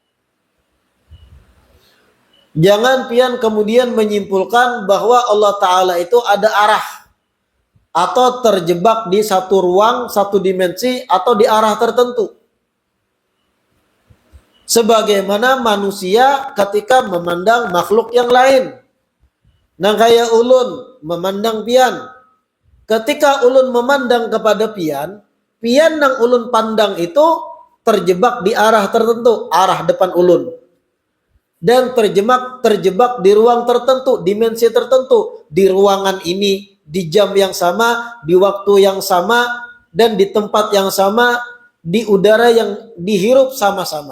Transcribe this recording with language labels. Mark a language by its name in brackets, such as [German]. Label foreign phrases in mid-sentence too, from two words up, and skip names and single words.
[Indonesian] Jangan pian kemudian menyimpulkan bahwa Allah Ta'ala itu ada arah atau terjebak di satu ruang, satu dimensi, atau di arah tertentu. Sebagaimana manusia ketika memandang makhluk yang lain. [Banjar] Nang kaya ulun memandang pian. Ketika ulun memandang kepada pian, pian nang ulun pandang itu terjebak di arah tertentu, arah depan ulun. [Indonesian] Dan terjebak di ruang tertentu, dimensi tertentu, di ruangan ini, di jam yang sama, di waktu yang sama, dan di tempat yang sama, di udara yang dihirup sama-sama.